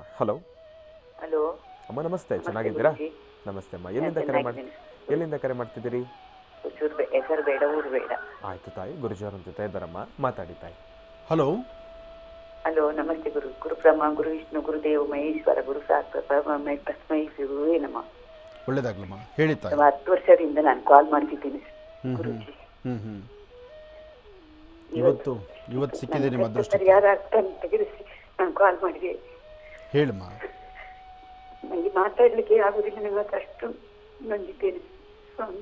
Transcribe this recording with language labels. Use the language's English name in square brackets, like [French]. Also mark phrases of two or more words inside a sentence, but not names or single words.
[Kannada] ಹಲೋ ಹಲೋ ಅಮ್ಮ, ನಮಸ್ತೆ. ಚೆನ್ನಾಗಿದ್ದೀರಾ? ನಮಸ್ತೆ ಅಮ್ಮ. ಎಲ್ಲಿಂದ ಕರೆ ಮಾಡ್ತಿದ್ದೀರಿ? ಹೆಸರು ಬೇಡ, ಊರು ಬೇಡ. ಆಯ್ತು ತಾಯಿ, ಗುರುಜಿಯವರ ಜೊತೆ ಇದ್ದಾರಮ್ಮ, ಮಾತಾಡಿ ತಾಯಿ. ಹಲೋ ಹಲೋ, ನಮಸ್ತೆ ಗುರು. [Sanskrit] ಗುರು ಬ್ರಹ್ಮ, ಗುರು ವಿಷ್ಣು, ಗುರುದೇವ ಮಹೇಶ್ವರ, ಗುರು ಸಾಕ್ಷಾತ್ ತಸ್ಮೈ ಗುರುವೇ ನಮಃ. [Kannada] ಒಳ್ಳೆದಾಗ್ಲಮ್ಮ, ಹೇಳಿ ತಾಯಿ. 10 ವರ್ಷದಿಂದ ನಾನು ಕಾಲ್ ಮಾಡ್ತಿದ್ದೀನಿ ಗುರುಜಿ. ಇವತ್ತು ಸಿಕ್ಕಿದೆ ನಿಮ್ಮ ಅದೃಷ್ಟ. ಯಾರ ತೆಗೆದಿಸಿ ನಾನು ಕಾಲ್ ಮಾಡಿದೆ. ಹೇಳಮ್ಮ. ನನಗೆ ಮಾತಾಡ್ಲಿಕ್ಕೆ ಆಗುದಿಲ್ಲ, ಇವತ್ತು ಅಷ್ಟು ನೊಂದಿದ್ದೇನೆ ಸ್ವಾಮಿ.